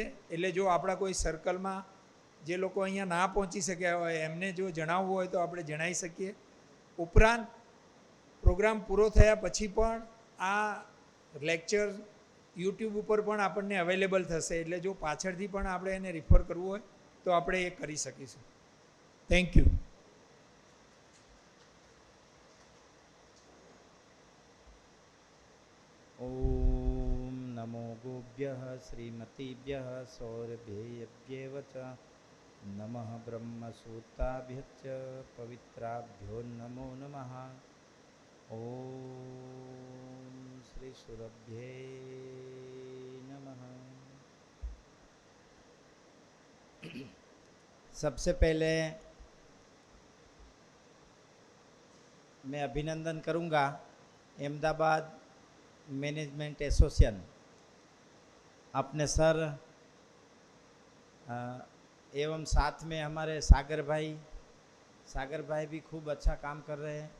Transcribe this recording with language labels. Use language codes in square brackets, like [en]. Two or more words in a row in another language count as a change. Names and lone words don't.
[gu] એટલે જો આપણા કોઈ સર્કલમાં જે લોકો અહીંયા ના પહોંચી શક્યા હોય એમને જો જણાવવું હોય તો આપણે જણાવી શકીએ. ઉપરાંત પ્રોગ્રામ પૂરો થયા પછી પણ આ લેક્ચર યુટ્યુબ ઉપર પણ આપણને અવેલેબલ થશે. એટલે જો પાછળથી પણ આપણે એને રિફર કરવું હોય તો આપણે એ કરી શકીશું. [en] thank you. [sa] ओम नमो गोभ्यः श्रीमतीभ्यः सौरभ्येभ्येव च नमः ब्रह्मसूत्राभ्यश्च पवित्राभ्यो नमो नमः. ओम श्री सुरभ्ये नमः. [hi] सबसे पहले मैं अभिनंदन करूंगा अहमदाबाद मैनेजमेंट एसोसिएशन अपने सर एवं साथ में हमारे सागर भाई भी खूब अच्छा काम कर रहे हैं.